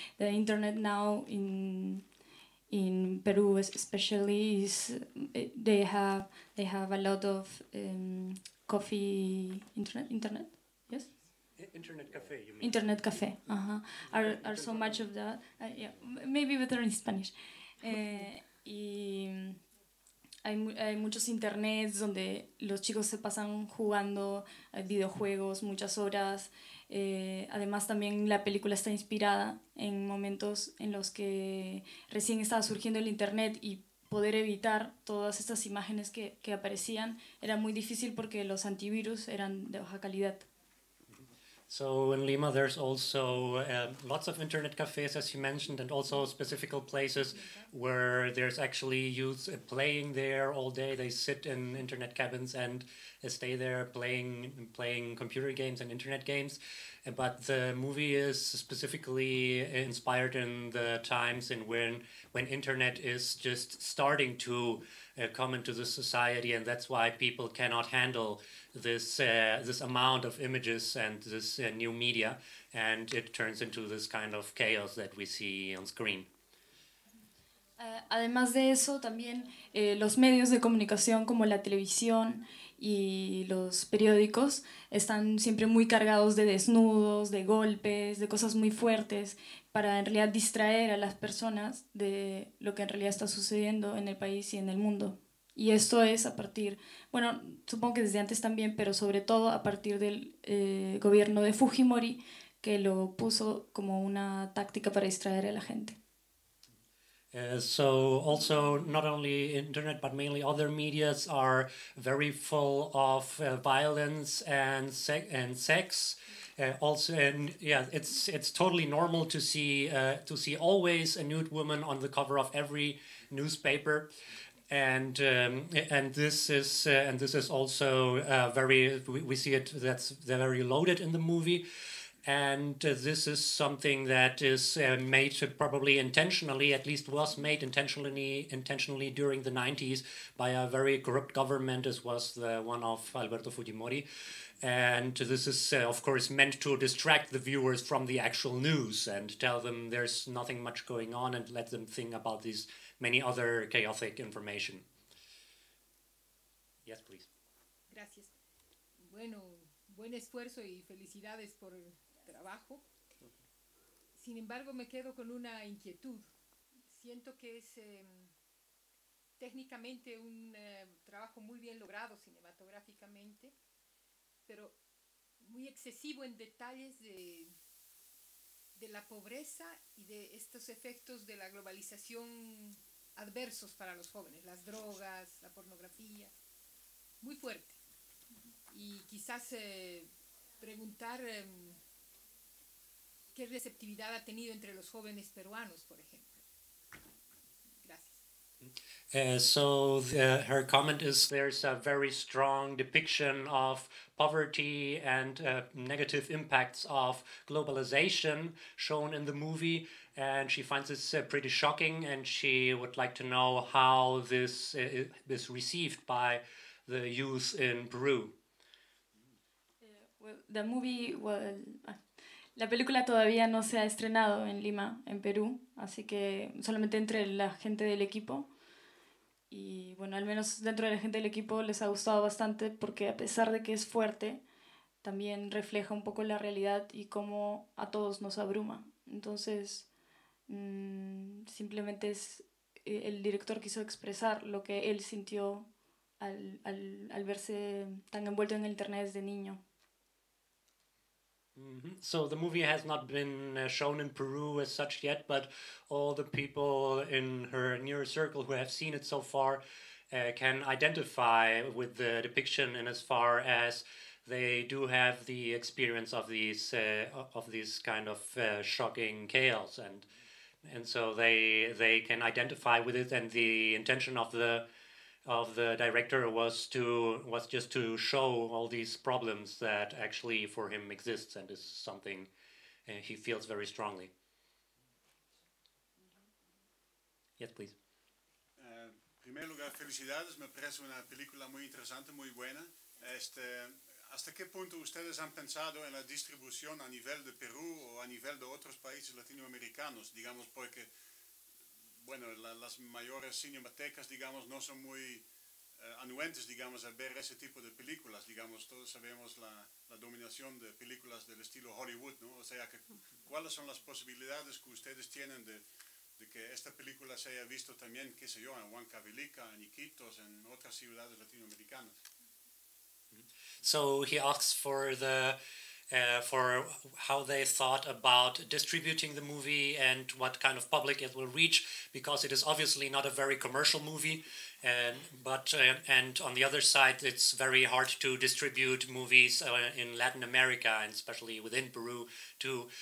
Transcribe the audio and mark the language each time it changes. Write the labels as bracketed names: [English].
[English] The internet now in Peru especially is they have a lot of coffee internet. Yes. Internet cafe, you mean? Internet cafe, are so much of that. Yeah, maybe better in Spanish. [Spanish] Y hay muchos internets donde los chicos se pasan jugando videojuegos muchas horas. Además también la película está inspirada en momentos en los que recién estaba surgiendo el internet y poder evitar todas estas imágenes que aparecían era muy difícil porque los antivirus eran de baja calidad. [English] So in Lima, there's also lots of internet cafes, as you mentioned, and also specific places where there's actually youth playing there all day. They sit in internet cabins and stay there playing computer games and internet games. But the movie is specifically inspired in the times in when internet is just starting to come into the society, and that's why people cannot handle this amount of images and this new media, and it turns into this kind of chaos that we see on screen. [Spanish] Además de eso, también los medios de comunicación como la televisión y los periódicos están siempre muy cargados de desnudos, de golpes, de cosas muy fuertes para en realidad distraer a las personas de lo que en realidad está sucediendo en el país y en el mundo. Y esto es a partir, bueno, supongo que desde antes también, pero sobre todo a partir del gobierno de Fujimori, que lo puso como una táctica para distraer a la gente. [English] So also not only internet but mainly other medias are very full of violence and sex. Also, and yeah, it's totally normal to see always a nude woman on the cover of every newspaper, and this is also very we see it that's very loaded in the movie. And this is something that is made probably intentionally, at least was made intentionally during the 90s by a very corrupt government, as was the one of Alberto Fujimori. And this is, of course, meant to distract the viewers from the actual news and tell them there's nothing much going on and let them think about these many other chaotic information. Yes, please. [Spanish] Gracias. Bueno, buen esfuerzo y felicidades por el trabajo. Sin embargo, me quedo con una inquietud. Siento que es técnicamente un trabajo muy bien logrado cinematográficamente, pero muy excesivo en detalles de la pobreza y de estos efectos de la globalización adversos para los jóvenes, las drogas, la pornografía, muy fuerte. Y quizás preguntar qué receptividad ha tenido entre los jóvenes peruanos, por ejemplo. Gracias. [English] So her comment is there's a very strong depiction of poverty and negative impacts of globalization shown in the movie, and she finds this pretty shocking, and she would like to know how this is received by the youth in Peru. Well, the movie, [Spanish] la película todavía no se ha estrenado en Lima, en Perú, así que solamente entre la gente del equipo. Y bueno, al menos dentro de la gente del equipo les ha gustado bastante porque a pesar de que es fuerte, también refleja un poco la realidad y cómo a todos nos abruma. Entonces, simplemente el director quiso expresar lo que él sintió al verse tan envuelto en el internet desde niño. [English] So the movie has not been shown in Peru as such yet, but all the people in her near circle who have seen it so far can identify with the depiction in as far as they do have the experience of these kind of shocking chaos, and so they can identify with it. And the intention of the director was just to show all these problems that actually for him exists and is something he feels very strongly. Yes, please. [Spanish] En primer lugar, felicidades, me parece una película muy interesante, muy buena. ¿Hasta qué punto ustedes han pensado en la distribución a nivel de Perú o a nivel de otros países latinoamericanos? Digamos, porque, bueno, las mayores cinematecas, digamos, no son muy anuentes, digamos, a ver ese tipo de películas. Digamos, todos sabemos la dominación de películas del estilo Hollywood, ¿no? O sea, ¿cuáles son las posibilidades que ustedes tienen de que esta película se haya visto también, qué sé yo, en Huancavelica, en Iquitos, en otras ciudades latinoamericanas? [English] So he asks for for how they thought about distributing the movie and what kind of public it will reach, because it is obviously not a very commercial movie, but on the other side, it's very hard to distribute movies in Latin America, and especially within Peru too.